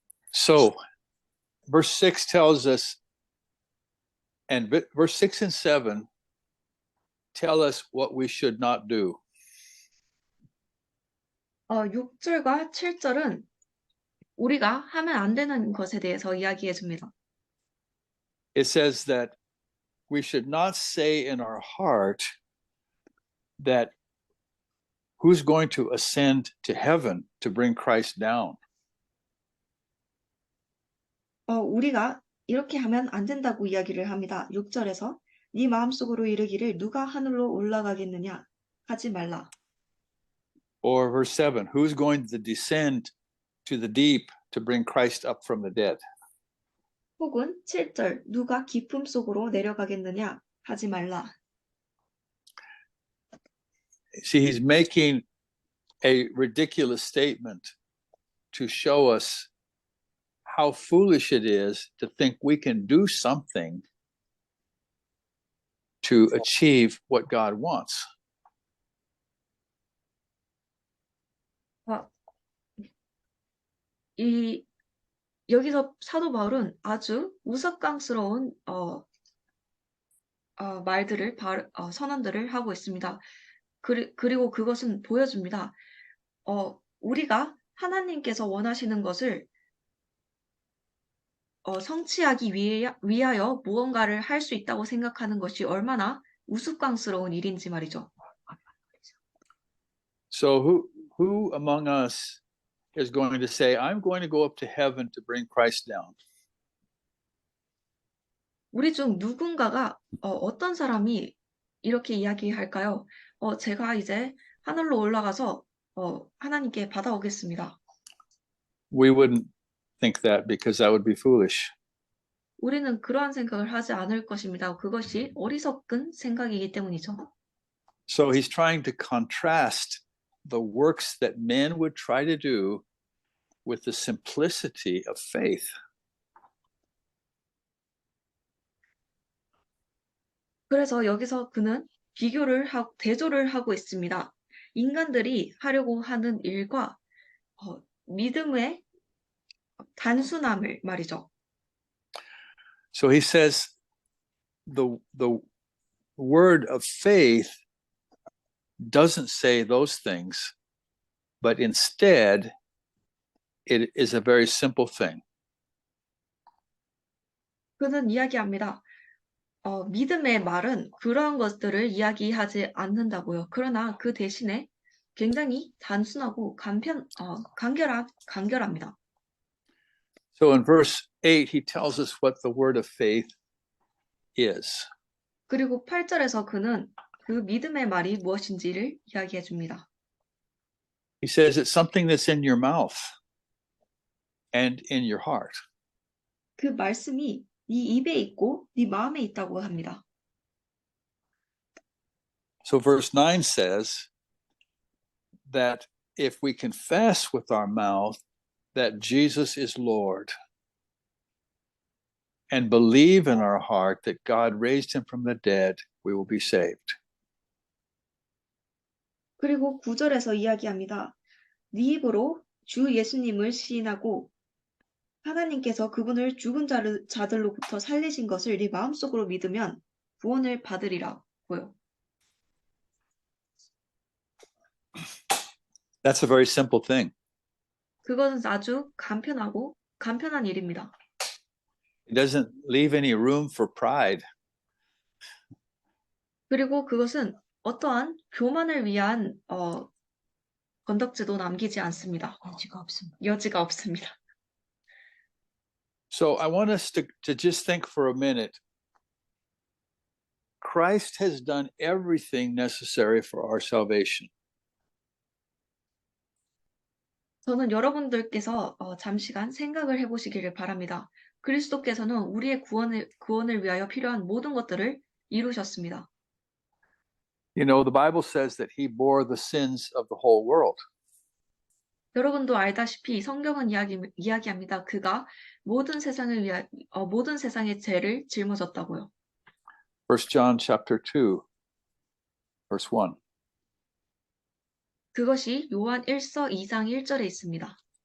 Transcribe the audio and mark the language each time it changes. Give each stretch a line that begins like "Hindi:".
English: So, verse 6 tells us, and verse 6 and 7 tell us what we should not do.
Korean: 6절과 7절은 우리가 하면 안 되는 것에 대해서 이야기해 줍니다.
English: It says that we should not say in our heart that who's going to ascend to heaven to bring Christ down.
Korean: 우리가 이렇게 하면 안 된다고 이야기를 합니다. 6절에서 네 마음속으로 이르기를 누가 하늘로 올라가겠느냐 하지 말라.
English: Or verse 7, who's going to descend to the deep to bring Christ up from the dead?
Korean: 혹은 7절 누가 깊음 속으로 내려가겠느냐 하지 말라.
English: See, he's making a ridiculous statement to show us how foolish it is to think we can do something to achieve what God wants.
Korean: 여기서 사도 바울은 아주 우스꽝스러운 말들을 선언들을 하고 있습니다. 그리고 그것은 보여줍니다. 우리가 하나님께서 원하시는 것을 성취하기 위하여 무언가를 할 수 있다고 생각하는 것이 얼마나 우스꽝스러운 일인지 말이죠.
English: So who among us is going to say, I'm going to go up to heaven to bring Christ down?
Korean: 우리 중 누군가가 어떤 사람이 이렇게 이야기할까요? 제가 이제 하늘로 올라가서 하나님께 받아오겠습니다.
English: We wouldn't think that because that would be foolish.
Korean: 우리는 그러한 생각을 하지 않을 것입니다. 그것이 어리석은 생각이기 때문이죠.
English: So he's trying to contrast the works that men would try to do with the simplicity of faith.
Korean: 그래서 여기서 그는 대조를 하고 있습니다. 인간들이 하려고 하는 일과 믿음의 단순함을 말이죠.
English: So he says the word of faith doesn't say those things, but instead it is a very simple thing.
Korean: 그는 이야기합니다. 믿음의 말은 그러한 것들을 이야기하지 않는다고요. 그러나 그 대신에 굉장히 단순하고 간결합니다.
English: So in verse 8, he tells us what the word of faith is.
Korean: 그리고 8절에서 그는 그 믿음의 말이 무엇인지를 이야기해 줍니다.
English: He says it's something that's in your mouth and in your heart.
Korean: 그 말씀이 네 입에 있고 네 마음에 있다고 합니다.
English: So verse 9 says that if we confess with our mouth that Jesus is Lord and believe in our heart that God raised him from the dead, we will be saved.
Korean: 그리고 9절에서 이야기합니다. 네 입으로 주 예수님을 시인하고 하나님께서 그분을 죽은 자들로부터 살리신 것을 네 마음속으로 믿으면 구원을 받으리라고요.
English: That's a very simple thing.
Korean: 그것은 아주 간편한 일입니다.
English: It doesn't leave any room for pride.
Korean: 그리고 그것은 어떠한 교만을 위한 건덕지도 남기지 않습니다. 여지가 없습니다.
English: So I want us to just think for a minute. Christ has done everything necessary for our salvation.
Korean: 저는 여러분들께서 잠시간 생각을 해보시기를 바랍니다. 그리스도께서는 우리의 구원을 위하여 필요한 모든 것들을 이루셨습니다.
English: You know, the Bible says that he bore the sins of the whole world.
Korean: 여러분도 알다시피 성경은 이야기합니다. 그가 모든 세상의 죄를 짊어졌다고요.
English: 1 John chapter 2, verse 1.
Korean: 그것이 요한 1서 2장 1절에 있습니다.